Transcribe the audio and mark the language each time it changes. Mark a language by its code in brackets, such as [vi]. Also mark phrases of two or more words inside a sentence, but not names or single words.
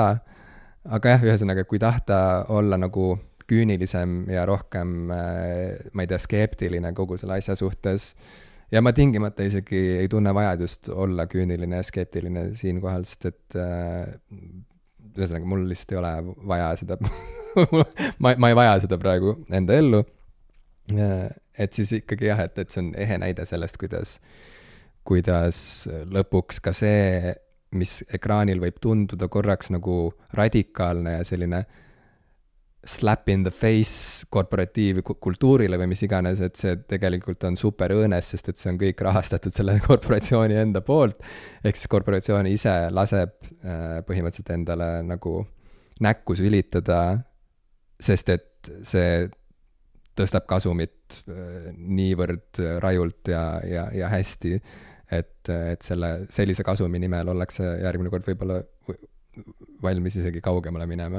[et] Aga jah, ühesõnaga, kui tahta olla nagu küünilisem ja rohkem, ma ei tea, skeptiline kogu selle asja suhtes, ja ma tingimata isegi ei tunne vajadust olla küüniline ja skeptiline siinkohal, sest et ühesõnaga, mul lihtsalt ei ole vaja seda ma ei vaja seda praegu enda ellu. Et siis ikkagi jah, et see on ehe näide sellest, kuidas lõpuks ka see, mis ekraanil võib tunduda korraks nagu radikaalne ja selline [en] slap in the face [et] korporatiivkultuurile või mis iganes, et see tegelikult on super õõnes, sest et see on kõik rahastatud selle korporatsiooni enda poolt. Ehk siis korporatsioon ise laseb põhimõtteliselt endale nagu näkku sülitada, sest et see tõstab kasumit niivõrd rajult ja hästi, et sellise kasumi nimel ollakse järgmine kord võib-olla valmis isegi kaugemale minema.